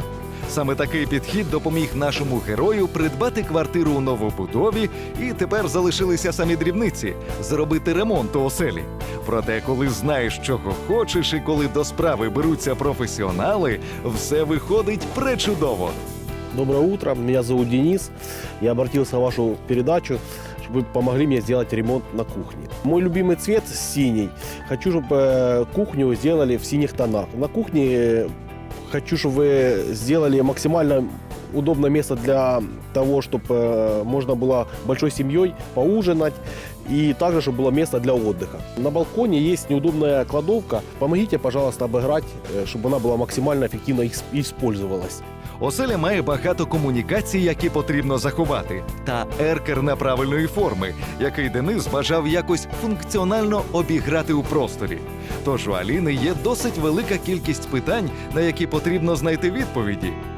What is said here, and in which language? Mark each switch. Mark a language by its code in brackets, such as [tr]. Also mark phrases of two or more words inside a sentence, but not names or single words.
[uk] Саме такий підхід допоміг нашому герою придбати квартиру у новобудові, і тепер залишилися самі дрібниці – зробити ремонт у оселі. Проте, коли знаєш, чого хочеш, і коли до справи беруться професіонали, все виходить пречудово. [ru] Доброе утро, меня зовут Денис. Я обратился в вашу передачу, чтобы вы помогли мне сделать ремонт на кухне. Мой любимый цвет синий. Хочу, чтобы кухню сделали в синих тонах. На кухне хочу, чтобы вы сделали максимально удобное место для того, чтобы можно было большой семьей поужинать. И также, чтобы было место для отдыха. На балконе есть неудобная кладовка. Помогите, пожалуйста, обыграть, чтобы она была максимально эффективно использовалась. [uk] Оселя має багато комунікацій, які потрібно заховати, та еркер неправильної форми, який Денис бажав якось функціонально обіграти у просторі. Тож у Аліни є досить велика кількість питань, на які потрібно знайти відповіді.